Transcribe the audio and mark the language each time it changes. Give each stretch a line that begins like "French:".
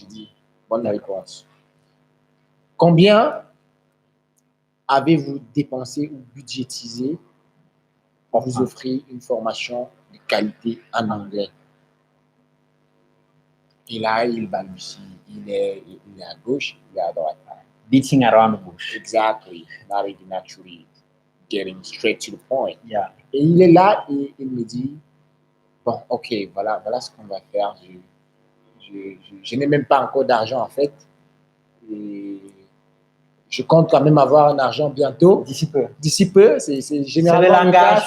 French: Je dis, bonne réponse. Combien avez-vous dépensé ou budgétisé pour vous offrir une formation de qualité en anglais? Et là, il balbutie. Il est à gauche, il est à droite.
English: Beating around the bush. Exactly. Not even actually getting straight to the point. Yeah.
French: Et il est là et il me dit, bon, OK, voilà ce qu'on va faire. Je n'ai même pas encore d'argent, en fait. Et je compte quand même avoir un argent bientôt. D'ici peu. D'ici peu, c'est généralement le langage.